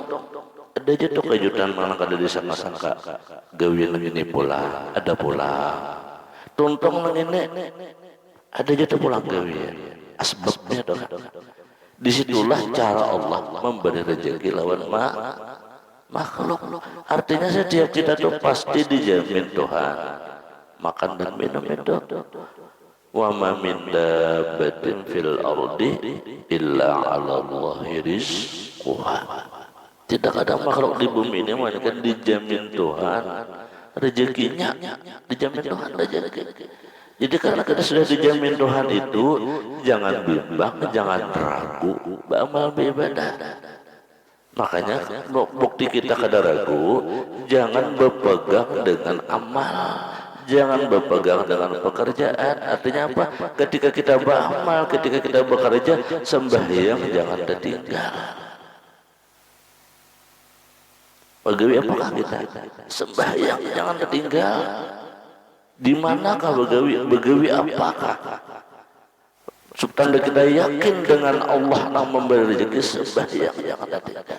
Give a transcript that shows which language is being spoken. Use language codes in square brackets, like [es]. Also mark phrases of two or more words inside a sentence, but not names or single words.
[bjn] Ada aja tuh kejutan malah kada disangka-sangka gawian ini pula, ada pula tuntong nang ini ada aja tuh pulang gawian asbabnya tuh. [id] Disitulah cara Allah memberi rezeki lawan makhluk. Artinya setiap kita tuh pasti dijamin Tuhan makan dan minum itu. [ar] وما من دابة في الأرض إلا على الله رزقها. [id] Tidak ada makhluk di bumi ini melainkan dijamin Tuhan rezekinya, dijamin Tuhan rezeki. Jadi karena kita sudah dijamin Tuhan itu, jangan bimbang, jangan ragu, beramal beribadah. Makanya bukti kita kada ragu, jangan berpegang dengan amal, jangan berpegang dengan pekerjaan. Artinya apa? Ketika kita beramal, ketika kita bekerja, sembahyang jangan tertinggal. [bjn] Begawi apakah kita? [id] Sembahyang jangan tertinggal. Di manakah begawi apakah? Supaya kita yakin dengan Allah yang memberi rezeki, sembahyang jangan tertinggal.